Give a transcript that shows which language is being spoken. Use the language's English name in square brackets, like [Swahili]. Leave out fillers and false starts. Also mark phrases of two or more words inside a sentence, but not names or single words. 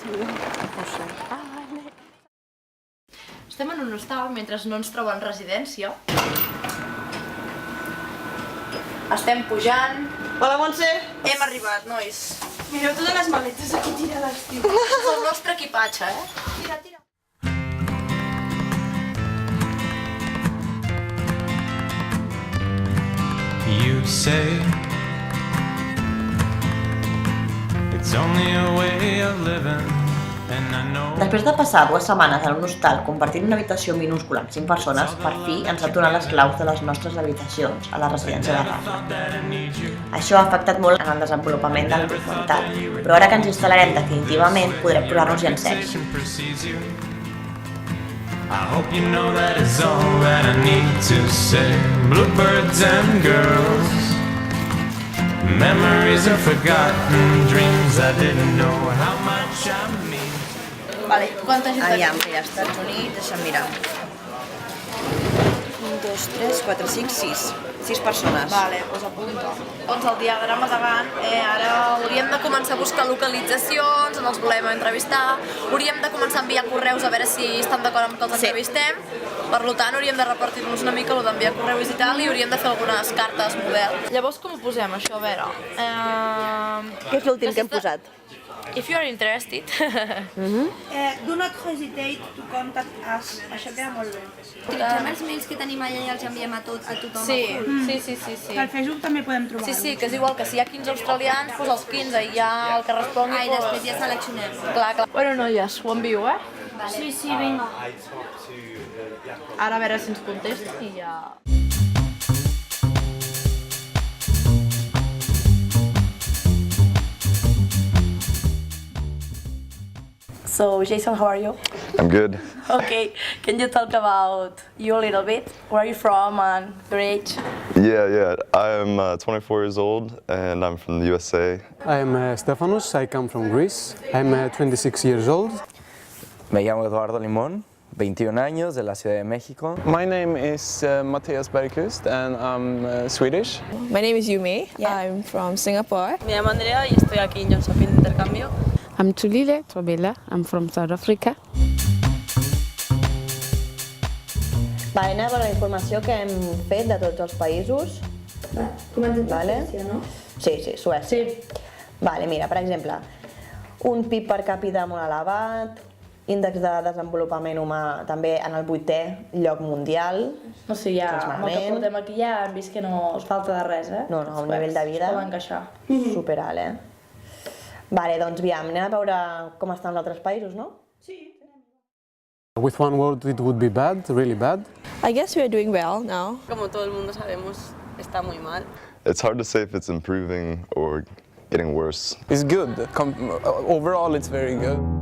[Catalan] Estem en un hostal mentre no ens troben residència. Estem pujant. Hola, Montse! Hem arribat, nois. Mireu totes les maletes aquí tirades, tio. És el nostre equipatge, Tira, tira. [English] You say it's only a way of living, and I know. [Catalan] Després de passar 2 setmanes en un hostal compartint una habitació minúscula amb 5 persones, per fi ens han donat les claus de les nostres habitacions a la residència de Cada. Això ha afectat molt en el desenvolupament del documental, però ara que ens instal·larem definitivament podrem posar-nos-hi en sèrio. [English] I hope you know that is all that I need to say. Bluebirds and girls, memories are forgotten, dreams I didn't know how much I mean. [Catalan] Vale, Quanta gent aviam, que ja Estats Units, deixa'm mirar. 1, 2, 3, 4, 5, 6. 6 persones. Vale, doncs apunta. Doncs el diagrama davant, ara hauríem de començar a buscar localitzacions, on els volem entrevistar, hauríem de començar a enviar correus a veure si estan d'acord amb que els entrevistem, per tant hauríem de repartir-nos una mica el d'enviar correus i tal, i hauríem de fer algunes cartes model. Llavors com ho posem això? A veure... Què és l'últim que hem posat? [English] If you are interested. Do not hesitate to contact us. [Catalan] Això queda molt bé. Utilitzem els mails que tenim allà i els enviem a tothom. Sí, sí. Al Facebook també podem trobar. Sí, que és igual que si hi ha 15 australians, doncs els 15 i ja el que respongui... I després ja seleccionem. Clar. Bueno, noies, ho envio, Vale. Sí, vinga. Ara a veure si ens contesten i ja... [English] So, Jason, how are you? I'm good. Okay, can you talk about you a little bit? Where are you from and your age? Yeah. I'm 24 years old and I'm from the USA. I'm Stefanos, I come from Greece. I'm 26 years old. [Spanish] Me llamo Eduardo Limón, 21 años, de la Ciudad de México. [English] My name is Matthias Bergqvist and I'm Swedish. My name is Yumi. I'm from Singapore. [Spanish] Me llamo Andrea y estoy aquí en Shopping de intercambio. [English] I'm Tulile Trobela. I'm from South Africa. [Catalan] Vale, anem a veure la informació que hem fet de tots els països. Comencem per Vale. Suècia, no? Sí, Suècia. Vale, mira, per exemple, un PIB per càpita molt elevat, índex de desenvolupament humà també en el 8è lloc mundial. O sigui, ja, amb el que portem aquí ja hem vist que no us falta de res, No, un nivell de vida poden encaixar. superalt, Vale, doncs aviam, anem a veure com estan els altres països, no? [English] With one word, it would be bad, really bad. I guess we are doing well now. [Spanish] Como todo el mundo sabemos, está muy mal. [English] It's hard to say if it's improving or getting worse. It's good. Overall, it's very good.